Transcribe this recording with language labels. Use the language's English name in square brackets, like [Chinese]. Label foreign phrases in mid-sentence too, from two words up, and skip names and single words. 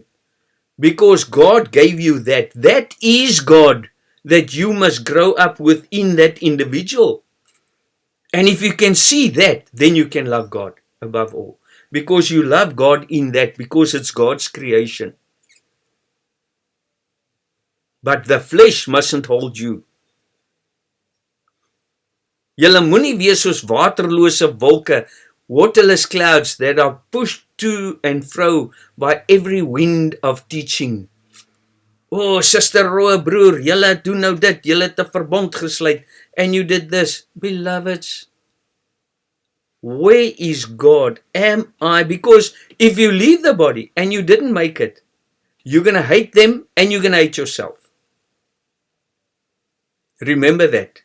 [English] Because God gave you that. That is God that you must grow up within that individual. And if you can see that, then you can love God above all. Because you love God in that, because it's God's creation. But the flesh mustn't hold you. [Afrikaans] Julle moenie wees soos waterlose wolke, [English] waterless clouds that are pushed to and fro by every wind of teaching. Oh, Sister Roe, [Afrikaans] broer, julle doen nou dit, julle het 'n verbond gesluit, [English] and you did this. Beloveds, where is God? Am I? Because if you leave the body and you didn't make it, you're going to hate them and you're going to hate yourself. Remember that.